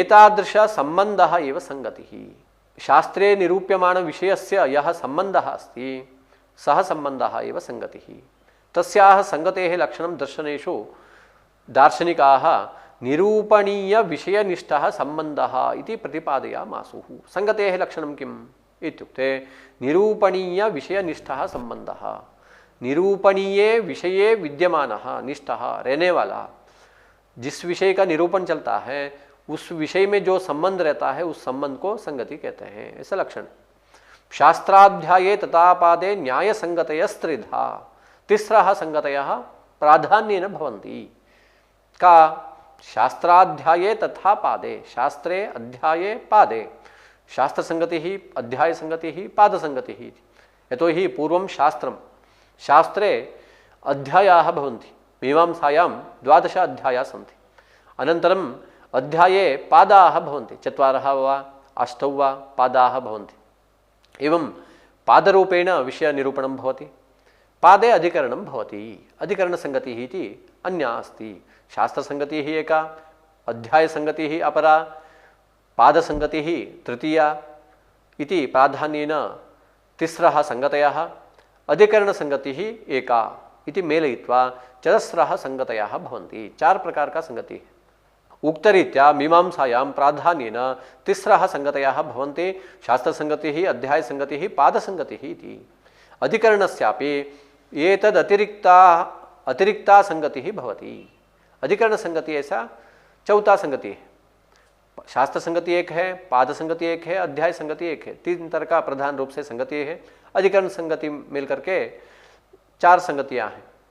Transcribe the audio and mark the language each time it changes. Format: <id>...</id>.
<sa>एतादृश सम्बन्धः एव संगतिः। शास्त्रे निरूप्यमाण विषयस्य यः सम्बन्धः अस्ति सः सम्बन्धः एव संगतिः। तस्याः संगतेः लक्षणं दर्शनेषु दार्शनिकाः निरूपणीय विषयनिष्ठः सम्बन्धः इति प्रतिपादयामासुः। संगतेः लक्षणं किम् इत्युक्ते निरूपणीय विषयनिष्ठः सम्बन्धः। निरूपणीय विषये विद्यमानः, निष्ठः,</sa> <hi>रहने वाला, जिस विषय का निरूपण चलता है उस विषय में जो संबंध रहता है उस संबंध को संगति कहते हैं। ऐसा लक्षण।</hi> <sa>शास्त्राध्याये तथा पादे न्याय संगतयस्त्रिधा, तिस्रः संगतयः प्राधान्येन भवन्ति। का शास्त्राध्याये तथा पादे, शास्त्रे अध्याये पादे, शास्त्र संगति ही अध्याय संगति ही पाद संगति ही। यतो हि पूर्वं शास्त्रं, शास्त्रे अध्यायाः भवन्ति। मीमांसायां 12 अध्यायाः सन्ति। अनन्तरम् अध्याये पादाः भवन्ति। 4 वा 8 वा पादाः भवन्ति। एवं पादरूपेण विषयनिरूपणं भवति। पादे अधिकरणं भवति। अधिकरणसंगतिः इति अन्या अस्ति। शास्त्रसंगतिः एका, अध्यायसंगतिः अपरा, पादसंगतिः तृतीया इति प्राधान्येन तिस्रः संगतयः, अधिकरणसंगतिः एका इति मेलयित्वा चतस्रः संगतयः भवन्ति।</sa> <hi>4 प्रकार का संगति है।</hi> <sa>उक्तरीत्या मीमांसायां प्राधान्येन तिस्रः संगतयः भवन्ति। शास्त्रसंगतिः, अध्यायसंगतिः, पादसंगतिः इति। अधिकरणस्यापि एतद् अतिरिक्ता संगतिः भवति।</sa> <hi>अधिकरण संगति ऐसा 4था संगति है। शास्त्र संगति एक है, पाद संगति एक है, अध्याय संगति एक है। 3 तरह का प्रधान रूप से संगति है। अधिकरण संगति मिलकर के 4 संगतियां हैं।</hi>